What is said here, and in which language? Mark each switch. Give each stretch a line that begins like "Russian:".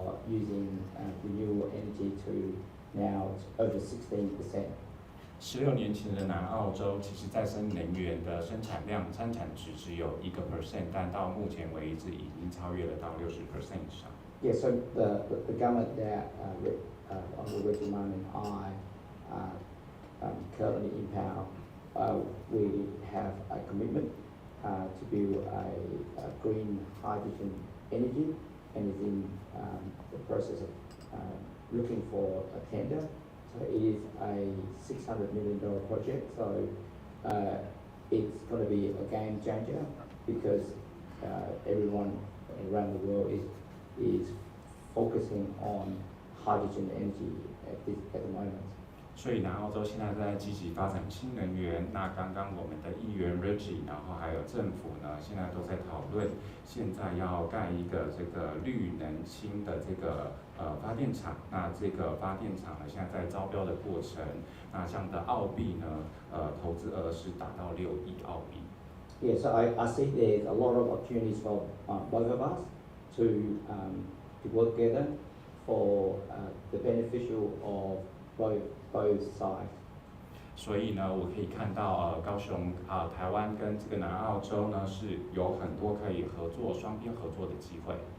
English: Using renewable energy to now over 16%.
Chinese: 16年前的南澳洲，其实再生能源的生产值只有1%，但到目前为止已经超越了到60% 以上。
English: Yeah, so the government that under Reggie Mann and I currently in power, we have a commitment to build a green hydrogen energy, and is in the process of looking for a tender. So it is a $600 million project. So it's going to be a game changer because everyone around the world is focusing on hydrogen energy at the moment.
Chinese: 所以呢，澳洲现在在积极发展新能源。那刚刚我们的议员 Reggie， 然后还有政府呢，现在都在讨论，现在要盖一个这个绿能氢的这个发电厂。那这个发电厂呢，现在在招标的过程。那这样的澳币呢，投资额是达到6亿澳币。
English: Yeah, so I see there's a lot of opportunities for both of us to work together for the beneficial of both sides.
Chinese: 所以呢，我可以看到高雄台湾跟这个南澳洲呢是有很多可以合作、双边合作的机会。